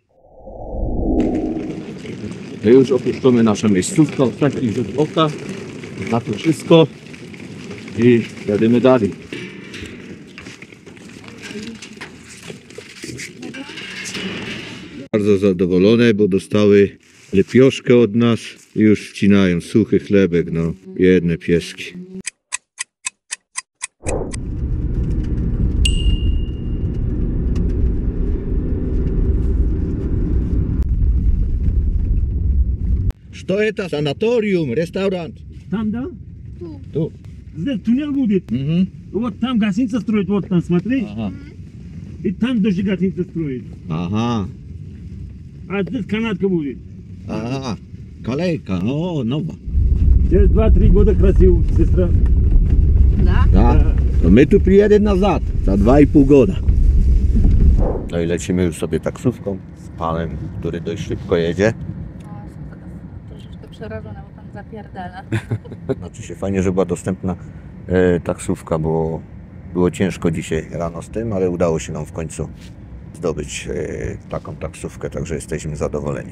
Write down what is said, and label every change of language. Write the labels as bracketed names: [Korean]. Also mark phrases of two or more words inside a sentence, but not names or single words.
[Polish] My już opuszczamy nasze miejscówkę, ostatni rzut oka na to wszystko i jedziemy dalej. Bardzo zadowolone, bo dostały lepioszkę od nas i już wcinają suchy chlebek, no biedne pieski. [Russian] Что это? Санаториум, ресторан. Там, да? Тут. Здесь туннель будет. Угу. Вот там гостиница строит, вот там, смотри. Ага. И там тоже гостиница строит. Ага. А здесь канатка будет. Ага. [Polish] Kolejka, o, nowa. [Russian] Через 2-3 года красиво, сестра. Да. [Polish] To my tu przyjedziemy nazad, za 2,5 goda. No i lecimy już sobie taksówką z panem, który dość szybko jedzie. Troszeczkę przerażona, bo pan zapierdala. Znaczy się fajnie, że była dostępna taksówka, bo było ciężko dzisiaj rano z tym, ale udało się nam w końcu zdobyć taką taksówkę, także jesteśmy zadowoleni.